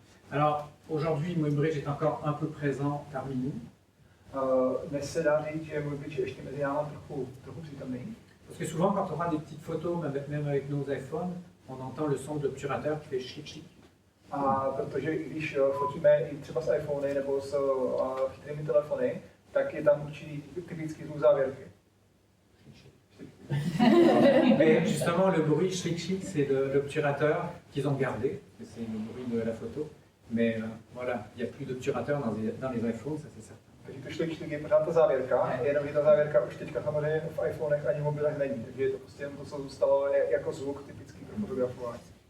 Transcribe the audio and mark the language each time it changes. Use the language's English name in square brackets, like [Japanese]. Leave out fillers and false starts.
[French] Alors aujourd'hui, Muybridge est encore un peu présent parmi nous. [Czech] Dnes se dá říct, že Muybridge je ještě mezi námi trochu přítomný. [French] Parce que souvent, quand on prend des petites photos, même avec nos iPhones, on entend le son de l'obturateur qui fait chic chic. [Czech] A protože když fotíme i třeba s iPhony nebo s chytrými telefony, tak je tam určitý typický zvuk závěrky. [French] Mais justement, le bruit chic chic, c'est l'obturateur qu'ils ont gardé, c'est le bruit de la photo. Mais voilà, il n'y a plus d'obturateur dans les iPhones, ça c'est certain. [Czech] Takže to šlik je pořád ta závěrka, jenomže ta závěrka už teďka samozřejmě v iPhonech ani mobilech není, takže je to prostě jen to, co zůstalo jako zvuk typický pro fotografování.